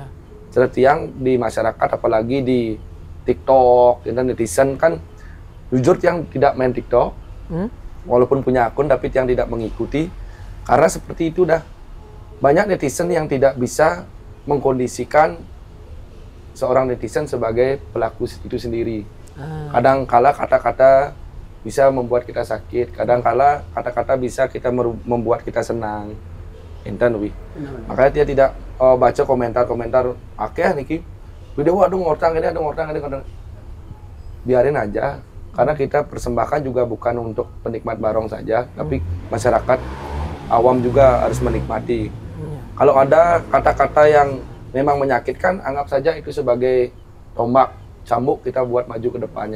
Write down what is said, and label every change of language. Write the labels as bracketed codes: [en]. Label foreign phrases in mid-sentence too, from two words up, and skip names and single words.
[id] Tiang di masyarakat apalagi di TikTok dan netizen kan jujur yang tidak main TikTok, walaupun punya akun tapi yang tidak mengikuti karena seperti itu dah banyak netizen yang tidak bisa mengkondisikan seorang netizen sebagai pelaku itu sendiri. Kadang kala kata-kata bisa membuat kita sakit, kadang kala kata-kata bisa kita membuat kita senang. [ban] Enten wi. [id] Makanya dia tidak baca komentar-komentar [ban] akeh niki. [id] Video ada ngortang ini, biarin aja. Karena kita persembahkan juga bukan untuk penikmat barong saja, tapi masyarakat awam juga harus menikmati. Kalau ada kata-kata yang memang menyakitkan, anggap saja itu sebagai tombak cambuk kita buat maju ke depannya.